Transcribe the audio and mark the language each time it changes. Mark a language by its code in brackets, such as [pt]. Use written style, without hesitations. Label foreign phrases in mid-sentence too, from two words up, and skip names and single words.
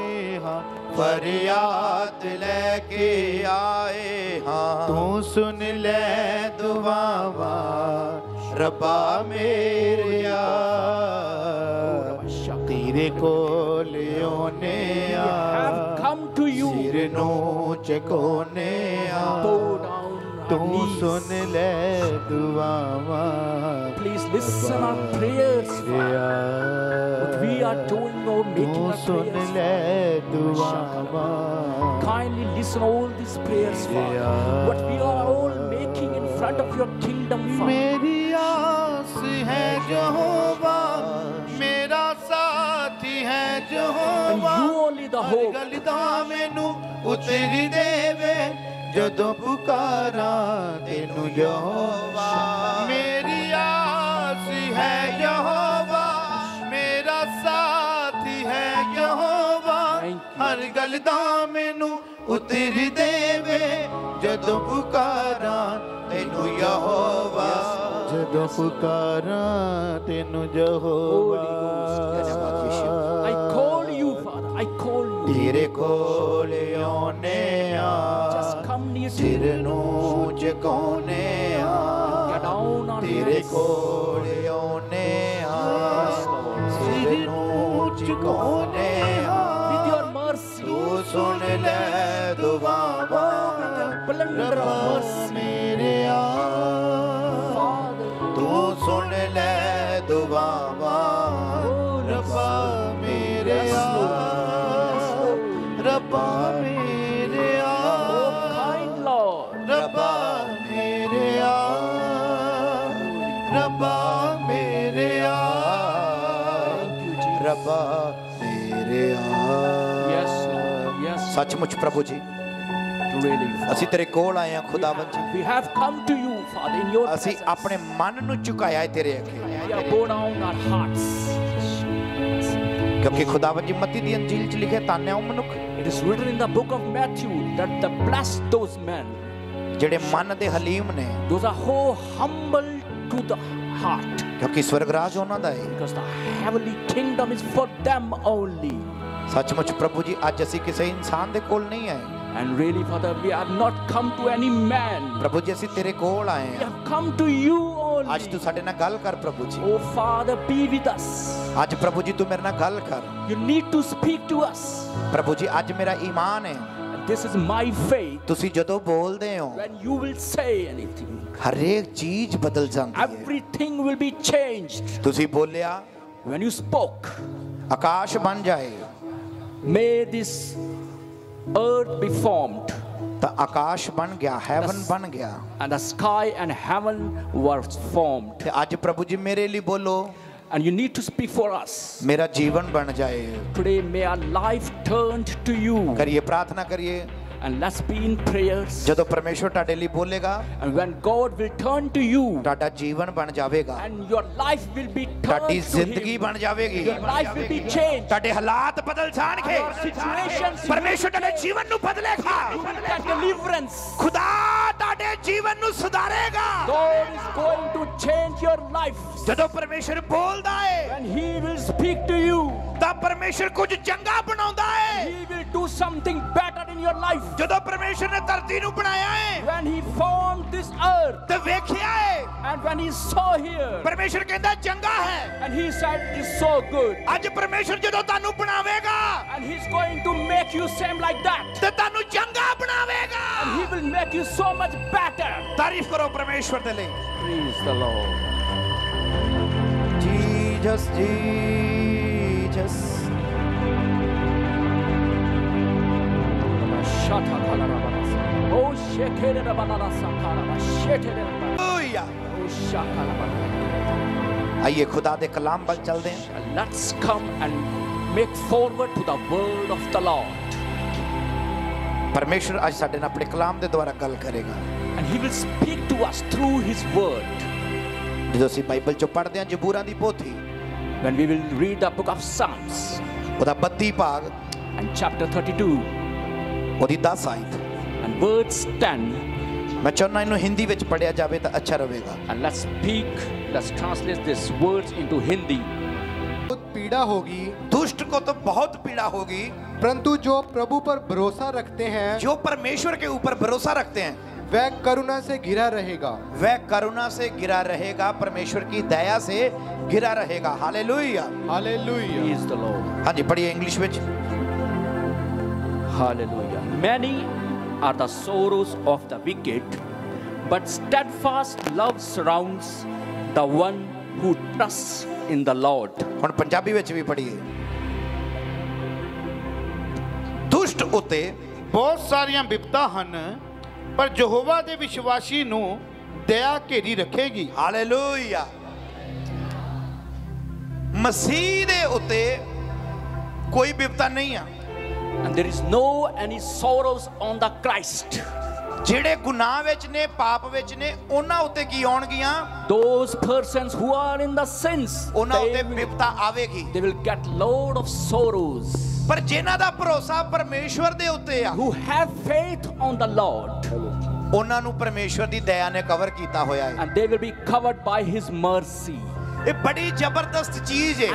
[pa] ਫਰਿਆਦ ਲੈਕੇ ਆਏ ਹਾਂ ਤੂੰ ਸੁਣ ਲੈ ਦੁਆਵਾਂ ਰੱਬਾ ਮੇਰੇ ਤੇਰੇ ਕੋਲ ਓਨੇ ਸਿਰ ਨੂੰ ਚਕੋਨੇ ਤੂੰ ਸੁਣ ਲੈ ਦੁਆਵਾਂ [en] Please listen our prayers, Father. What we are doing or making our prayers. Kindly listen all these prayers, Father. What we are all making in front of your kingdom, Father. [pa] ਮੇਰੀ ਆਸ ਹੈ ਯਹੋਵਾ ਮੇਰਾ ਸਾਥੀ ਹੈ ਯਹੋਵਾ [en] And you only the hope. [pa] ਗਲਦਾ ਮੈਨੂੰ ਉਤਰੀ ਦੇਵੇ ਜਦੋਂ ਪੁਕਾਰਾਂ ਤੈਨੂੰ ਯਹੋਵਾ ਮੇਰੀ ਆਸ ਹੈ ਯਹੋਵਾ ਮੇਰਾ ਸਾਥੀ ਹੈ ਯਹੋਵਾ ਹਰ ਗਲਦਾ ਮੈਨੂੰ ਉਤਰੀ ਦੇਵੇ ਜਦੋਂ ਪੁਕਾਰਾਂ ਤੈਨੂੰ ਯਹੋਵਾ ਜਦੋਂ ਪੁਕਾਰਾਂ ਤੈਨੂੰ ਯਹੋਵਾ [en] I call you, Father. I call you. [pa] ਤੇਰੇ ਕੋਲ ਓਨੇ [en] Just come near to [pa] ਸਿਰ ਨੂੰ ਚਕੋਨੇ ਤੇਰੇ ਕੋਲ ਓਨੇ ਸਿਰ ਨੂੰ ਚਕੋਨੇ [en] with your mercy. [pa] ਤੂੰ ਸੁਣ ਲੈ ਦੁਆਵਾਂ ਰੱਬਾ ਮੇਰੇ ਤੂੰ ਸੁਣ ਲੈ ਦੁਆਵਾਂ ਰੱਬਾ ਮੇਰੇ ਰੱਬਾ ਮੇਰੇ [en] Kind Lord. [pa] ਰੱਬਾ ਮੇਰੇ ਰੱਬਾ ਮੇਰੇ ਰੱਬਾ ਮੇਰੇ [en] Yes, Lord. Yes. [pa] ਸੱਚਮੁੱਚ ਪ੍ਰਭੂ ਜੀ [en] Really, [pa] ਅਸੀਂ ਤੇਰੇ ਕੋਲ ਆਏ ਹਾਂ ਖੁਦਾਵੰਦ ਜੀ [en] we have come to you, Father, in your [pa] ਅਸੀਂ [en] presence. [pa] ਆਪਣੇ ਮਨ ਨੂੰ ਝੁਕਾਇਆ ਹੈ ਤੇਰੇ ਅੱਗੇ [en] We are bowed down our hearts. [pa] ਕਿਉਂਕਿ ਖੁਦਾਵੰਦ ਜੀ ਮਤੀ ਦੀ ਅੰਜੀਲ ਚ ਲਿਖਿਆ ਤਾਨਿਆ ਉਹ ਮਨੁੱਖ [en] It is written in the book of Matthew that the blessed those men, [pa] ਜਿਹੜੇ ਮਨ ਦੇ ਹਲੀਮ ਨੇ [en] those are who humble to the heart, [pa] ਕਿਉਂਕਿ ਸਵਰਗ ਰਾਜ ਉਹਨਾਂ ਦਾ ਹੈ [en] because the heavenly kingdom is for them only. [pa] ਸੱਚਮੁੱਚ ਪ੍ਰਭੂ ਜੀ ਅੱਜ ਅਸੀਂ ਕਿਸੇ ਇਨਸਾਨ ਦੇ ਕੋਲ ਨਹੀਂ ਆਏ [en] And really, Father, we have not come to any man. [pa] ਪ੍ਰਭੂ ਜੀ ਅਸੀਂ ਤੇਰੇ ਕੋਲ ਆਏ [en] We [pa] ਹਾਂ [en] have come to you [pa] ਅੱਜ [en] only. [pa] ਤੂੰ ਸਾਡੇ ਨਾਲ ਗੱਲ ਕਰ ਪ੍ਰਭੂ ਜੀ [en] Oh, Father, be with us. [pa] ਅੱਜ ਪ੍ਰਭੂ ਜੀ ਤੂੰ ਮੇਰੇ ਨਾਲ ਗੱਲ ਕਰ [en] You need to speak to us. [pa] ਪ੍ਰਭੂ ਜੀ ਅੱਜ ਮੇਰਾ ਈਮਾਨ ਹੈ [en] And this is my faith. [pa] ਤੁਸੀਂ ਜਦੋਂ ਬੋਲਦੇ ਹੋ [en] When you will say anything, [pa] ਹਰੇਕ ਚੀਜ਼ ਬਦਲ ਜਾਂਦੀ ਹੈ [en] everything will be changed. [pa] ਤੁਸੀਂ ਬੋਲਿਆ [en] When you spoke, [pa] ਆਕਾਸ਼ ਬਣ ਜਾਏ [en] may this earth be formed, [pa] ਤਾਂ ਆਕਾਸ਼ ਬਣ ਗਿਆ ਹੈਵਨ ਬਣ ਗਿਆ [en] and the sky and heaven were formed. [pa] ਤੇ ਅੱਜ ਪ੍ਰਭੂ ਜੀ ਮੇਰੇ ਲਈ ਬੋਲੋ [en] And you need to speak for us. [pa] ਮੇਰਾ ਜੀਵਨ ਬਣ ਜਾਏ [en] Today may our life turned to you. [pa] ਕਰੀਏ ਪ੍ਰਾਰਥਨਾ ਕਰੀਏ [en] And let's be in prayers. [pa] ਜਦੋਂ ਪਰਮੇਸ਼ਵਰ ਤੁਹਾਡੇ ਲਈ ਬੋਲੇਗਾ [en] And when God will turn to you, [pa] ਤੁਹਾਡਾ ਜੀਵਨ ਬਣ ਜਾਵੇਗਾ [en] and your life will be turned [pa] ਤੁਹਾਡੀ [en] to [pa] ਜ਼ਿੰਦਗੀ [en] Him. [pa] ਬਣ ਜਾਵੇਗੀ [en] Your life will be changed. [pa] ਤੁਹਾਡੇ ਹਾਲਾਤ ਬਦਲ ਜਾਣਗੇ [en] Your situations will [pa] ਪਰਮੇਸ਼ਵਰ ਤੁਹਾਡੇ ਜੀਵਨ ਨੂੰ ਬਦਲੇਗਾ [en] get deliverance. [pa] ਖੁਦਾ ਤੁਹਾਡੇ ਜੀਵਨ ਨੂੰ ਸੁਧਾਰੇਗਾ [en] God is going to change your life. [pa] ਜਦੋਂ ਪਰਮੇਸ਼ਵਰ ਬੋਲਦਾ ਹੈ [en] When He will speak to you, [pa] ਤਾਂ ਪਰਮੇਸ਼ਵਰ ਕੁਝ ਚੰਗਾ ਬਣਾਉਂਦਾ ਹੈ [en] He will do something better in your life. [pa] ਜਦੋਂ ਪਰਮੇਸ਼ਵਰ ਨੇ ਧਰਤੀ ਨੂੰ ਬਣਾਇਆ ਹੈ [en] When He formed this earth, [pa] ਤੇ ਵੇਖਿਆ ਹੈ [en] and when He saw here, [pa] ਪਰਮੇਸ਼ਵਰ ਕਹਿੰਦਾ ਚੰਗਾ ਹੈ [en] and He said it is so good, [pa] ਅੱਜ ਪਰਮੇਸ਼ਵਰ ਜਦੋਂ ਤੁਹਾਨੂੰ ਬਣਾਵੇਗਾ [en] and He's going to make you same like that, [pa] ਤੇ ਤੁਹਾਨੂੰ ਚੰਗਾ ਬਣਾਵੇਗਾ [en] and He will make you so much better. [pa] ਤਾਰੀਫ ਕਰੋ ਪਰਮੇਸ਼ਵਰ ਦੇ ਲਈ [en] Praise the Lord. Jesus, Jesus. Oh, shekere banana sakara, shekere. Hallelujah. Oh, shakara banana. [pa] ਆਈਏ ਖੁਦਾ ਦੇ ਕਲਾਮ ਵੱਲ ਚੱਲਦੇ ਹਾਂ। [en] And let's come and make forward to the word of the Lord. [pa] ਪਰਮੇਸ਼ਰ ਅੱਜ ਸਾਡੇ ਨਾਲ ਆਪਣੇ ਕਲਾਮ ਦੇ ਦੁਆਰਾ ਗੱਲ ਕਰੇਗਾ। [en] And he will speak to us through his word. [pa] ਜਦੋਂ ਅਸੀਂ ਬਾਈਬਲ ਚੋਂ ਪੜ੍ਹਦੇ ਹਾਂ ਜ਼ਬੂਰਾਂ ਦੀ ਪੋਥੀ, [en] When we will read the book of Psalms [pa] ਉਹਦਾ 32 ਭਾਗ [en] and chapter 32 [pa] ਉਹਦੀ 10 ਆਇਤ, [en] and verse 10. [pa] ਮੈਂ ਚਾਹੁੰਦਾ ਇਹਨੂੰ ਹਿੰਦੀ ਵਿੱਚ ਪੜ੍ਹਿਆ ਜਾਵੇ ਤਾਂ ਅੱਛਾ ਰਹੇਗਾ। [en] And let's translate these words into Hindi. [hi] बहुत पीड़ा होगी, दुष्ट को तो बहुत पीड़ा होगी, परंतु जो प्रभु पर भरोसा रखते हैं जो परमेश्वर के ऊपर भरोसा रखते हैं वह करुणा से घिरा रहेगा। वह करुणा से घिरा रहेगा, परमेश्वर की दया से घिरा रहेगा। हालेलुया, हालेलुया। [en] He is the Lord. [hi] हाँ जी पढ़िए इंग्लिश ਵਿੱਚ। [en] Hallelujah. Many are the sorrows of the wicked, but steadfast love surrounds the one who trusts in the Lord. [pa] ਹੁਣ ਪੰਜਾਬੀ ਵਿੱਚ ਵੀ ਪੜ੍ਹੀਏ। ਦੁਸ਼ਟ ਉਤੇ ਬਹੁਤ ਸਾਰੀਆਂ ਵਿਪਤਾ ਹਨ, ਪਰ ਯਹੋਵਾ ਦੇ ਵਿਸ਼ਵਾਸੀ ਨੂੰ ਦਇਆ ਘੇਰੀ ਰੱਖੇਗੀ। ਹਾਲੇਲੂਇਆ। ਮਸੀਹ ਦੇ ਉਤੇ ਕੋਈ ਵਿਪਤਾ ਨਹੀਂ ਆ। [en] And there is no any sorrows on the Christ. [pa] ਜਿਹੜੇ ਗੁਨਾਹ ਵਿੱਚ ਨੇ, ਪਾਪ ਵਿੱਚ ਨੇ, ਉਹਨਾਂ ਉਤੇ ਕੀ ਆਉਣਗੀਆਂ? [en] Those persons who are in the sins, [pa] ਉਹਨਾਂ ਉਤੇ ਵਿਪਤਾ ਆਵੇਗੀ। [en] they will get load of sorrows. [pa] ਪਰ ਜਿਨ੍ਹਾਂ ਦਾ ਭਰੋਸਾ ਪਰਮੇਸ਼ਵਰ ਦੇ ਉੱਤੇ ਆ, [en] Who have faith on the Lord, [pa] ਉਹਨਾਂ ਨੂੰ ਪਰਮੇਸ਼ਵਰ ਦੀ ਦਇਆ ਨੇ ਕਵਰ ਕੀਤਾ ਹੋਇਆ ਹੈ। [en] and they will be covered by his mercy. [pa] ਇਹ ਬੜੀ ਜ਼ਬਰਦਸਤ ਚੀਜ਼ ਹੈ।